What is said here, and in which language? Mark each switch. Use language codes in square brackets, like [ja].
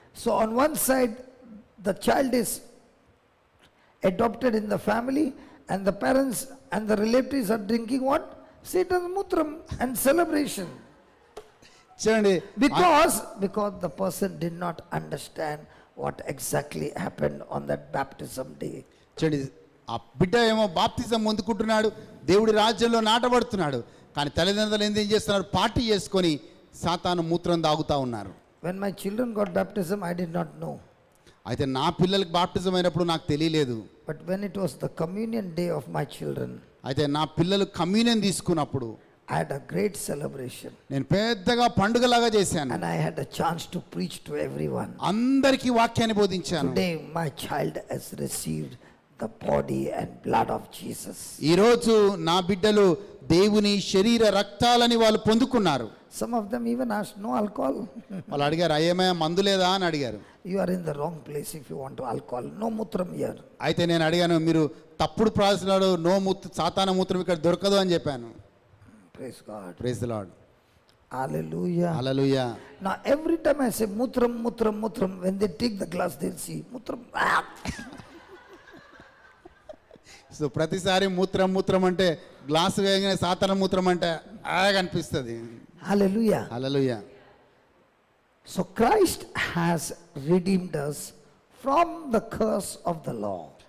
[en] So on one side, the child is adopted in the family, and the parents and the relatives are drinking what? Satan's mutram and celebration. [te] చూడండి, [en] Because the person did not understand what exactly happened on that baptism day. [te] చూడండి, ఆ బిడ్డ ఏమో బాప్తిజం పొందుకుంటున్నాడు, దేవుడి రాజ్యంలో నాటబడుతున్నాడు. కానీ తల్లిదండ్రులు ఏం చేస్తున్నారు? పార్టీ చేసుకొని సాతాను మూత్రం తాగుతా ఉన్నారు. [en] When my children got baptism, I did not know. [te] అయితే నా పిల్లలకి బాప్టిజం అయినప్పుడు నాకు తెలియలేదు. [en] But when it was the communion day of my children, [te] అయితే నా పిల్లలు కమ్యూనియన్ తీసుకున్నప్పుడు [en] I had a great celebration. [te] నేను పెద్దగా పండుగలాగా చేశాను. [en] And I had a chance to preach to everyone. [te] అందరికీ వాక్యాన్ని బోధించాను. [en] Today my child has received the body and blood of Jesus. [te] ఈ రోజు నా బిడ్డలు దేవుని శరీర రక్తాలని వాళ్ళు పొందుకున్నారు. [en] Some of them even asked, no alcohol. [te] వాళ్ళు అడిగారు, అయ్యేమయ్య మందు లేదా అని అడిగారు. [en] You are in the wrong place if you want to alcohol. No mutram here. [te] అయితే నేను అడిగాను, మీరు తప్పుడు ప్రాసనాడు, సాతాన మూత్రం ఇక్కడ దొరకదు అని చెప్పాను. [en] Praise God. Praise the Lord. Hallelujah. Hallelujah. Now every time I say mutram, when they take the glass, they'll see mutram. [te] So ప్రతిసారి మూత్రం అంటే గ్లాసు వేయగానే సాతాన మూత్రం అంటే అనిపిస్తుంది. [en] Hallelujah. Hallelujah. So Christ has redeemed us from the curse of the law.